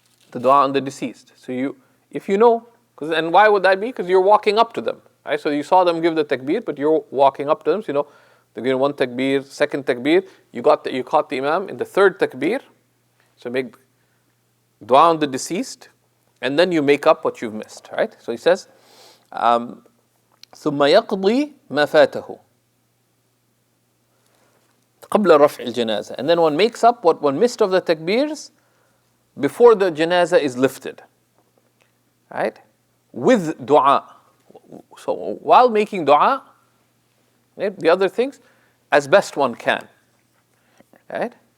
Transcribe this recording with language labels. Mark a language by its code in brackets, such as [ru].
[en] The dua on the deceased. So if you know, and why would that be? Because you're walking up to them, right? So you saw them give the takbir, but you're walking up to them. So they're giving one takbir, second takbir. You caught the imam in the third takbir. So make dua on the deceased, and then you make up what you've missed, right? [ar] So he says, ثم يقضي ما فاته قبل رفع الجنازة. [en] And then one makes up what one missed of the takbirs before the janazah is lifted, right? With dua. So while making dua, right, the other things, as best one can, right?